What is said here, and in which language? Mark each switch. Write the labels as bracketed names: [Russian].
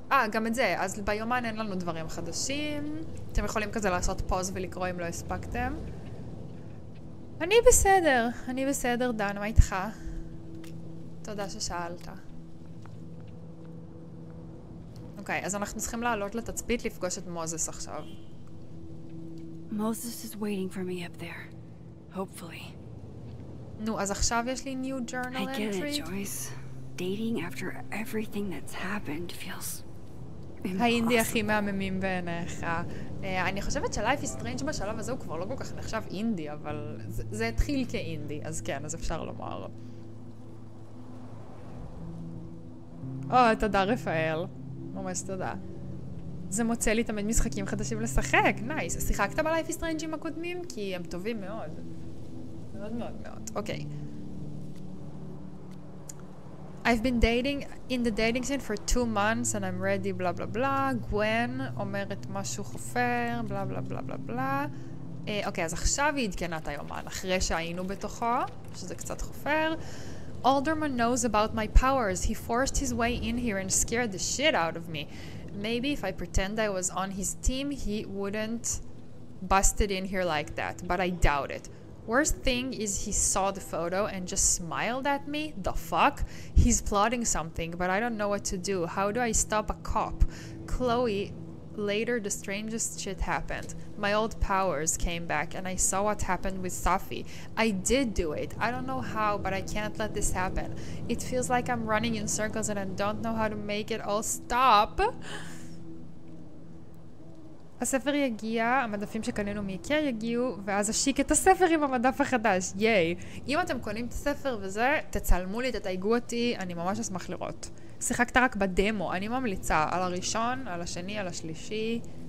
[Hebrew] גם את זה. אז ביומן אין לנו דברים חדשים. אתם יכולים כזה לעשות פוז ולקרוא אם לא הספקתם. אני בסדר, דן, מה איתך? תודה ששאלת. אוקיי, אז אנחנו צריכים לעלות לתצפית לפגוש את מוזס עכשיו. [English] Moses is waiting for me up there. Hopefully. [Hebrew] נו, אז עכשיו יש לי [English] new journal entry. I get it, Joyce. Dating after everything that's happened feels impossible. [Hebrew] האינדי הכי מהממים בעיניך. אני חושבת שלייף is strange בשלב הזה הוא כבר לא כל כך נחשב אינדי, אבל זה התחיל כאינדי, אז כן, אז אפשר לומר. תודה רפאל. ממש תודה. זה מוצא לי תמיד משחקים חדשים לשחק, נייס. שיחקת בלייף is strange עם הקודמים? כי הם טובים מאוד. מאוד מאוד מאוד. אוקיי. [English] I've been dating in the dating scene for 2 months and I'm ready, blah blah blah. [Hebrew] גוון אומרת משהו חופר, blah blah blah blah blah. אוקיי, אז עכשיו היא עדכנה את היומן, אחרי שהיינו בתוכו, שזה קצת חופר. [English] Alderman knows about my powers. He forced his way in here and scared the shit out of me. Maybe if I pretend I was on his team, he wouldn't bust it in here like that, but I doubt it. Worst thing is he saw the photo and just smiled at me. The fuck? He's plotting something, but I don't know what to do. How do I stop a cop? Chloe, later the strangest shit happened. My old powers came back and I saw what happened with Safi. I did do it. I don't know how, but I can't let this happen. It feels like I'm running in circles and I don't know how to make it all stop. [Hebrew] הספר יגיע, המדפים שקנינו מאיקאה יגיעו, ואז אשיק את הספר עם המדף החדש. ייי. אם אתם קונים את הספר וזה, תצלמו לי, תתייגו אותי, אני ממש אשמח לראות. שיחקת רק בדמו, אני ממליצה על הראשון, על השני, על השלישי.